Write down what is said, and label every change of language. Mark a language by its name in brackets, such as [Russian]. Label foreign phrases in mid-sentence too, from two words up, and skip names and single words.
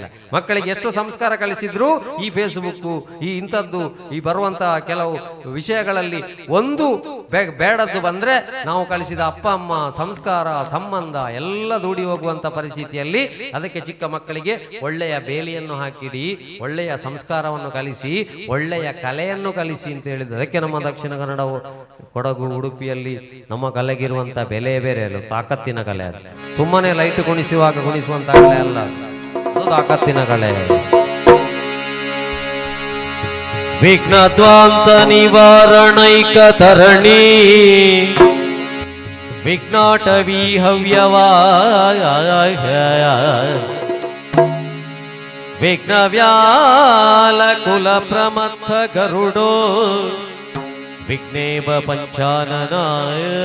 [Kannada] ಮಕ್ಕಳಿಗೆ ಎಷ್ಟು ಸಂಸ್ಕಾರ ಕಲಿಸಿದ್ರು ಈ ಫೇಸ್ಬುಕ್ ಈ ಇಂಥದ್ದು ಈ ಬರುವಂತಹ ಕೆಲವು ವಿಷಯಗಳಲ್ಲಿ ಒಂದು ಬೇಡದ್ದು ಬಂದ್ರೆ ನಾವು ಕಲಿಸಿದ ಅಪ್ಪ ಅಮ್ಮ ಸಂಸ್ಕಾರ ಸಂಬಂಧ ಎಲ್ಲ ದೂಡಿ ಹೋಗುವಂತ ಪರಿಸ್ಥಿತಿಯಲ್ಲಿ ಅದಕ್ಕೆ ಚಿಕ್ಕ ಮಕ್ಕಳಿಗೆ ಒಳ್ಳೆಯ ಬೇಲಿಯನ್ನು ಹಾಕಿಡಿ, ಒಳ್ಳೆಯ ಸಂಸ್ಕಾರವನ್ನು ಕಲಿಸಿ, ಒಳ್ಳೆಯ ಕಲೆಯನ್ನು ಕಲಿಸಿ ಅಂತ ಹೇಳಿದ್ರು. ಅದಕ್ಕೆ ನಮ್ಮ ದಕ್ಷಿಣ ಕನ್ನಡ ಕೊಡಗು ಉಡುಪಿಯಲ್ಲಿ ನಮ್ಮ ಕಲೆಗಿರುವಂತ ಬೆಲೆ ಬೇರೆ ಅಲ್ಲ, ತಾಕತ್ತಿನ ಕಲೆ. ಅದು ಸುಮ್ಮನೆ ಲೈಟ್ ಗುಣಿಸುವಂತ ಕಲೆ ಅಲ್ಲ, ಅದು ತಾಕತ್ತಿನ ಕಲೆ. [Sanskrit] ವಿಘ್ನದ್ವಾಂತ ನಿವಾರಣೈಕ ತರಣಿ ವಿಘ್ನಾಟವಿ ಹವ್ಯವಾಯ ವಿಘ್ನವ್ಯಾಲ ಕುಲ ಪ್ರಮಥ ಗರುಡೋ ವಿಘ್ನೇವ ಪಂಚಾನನಾಯ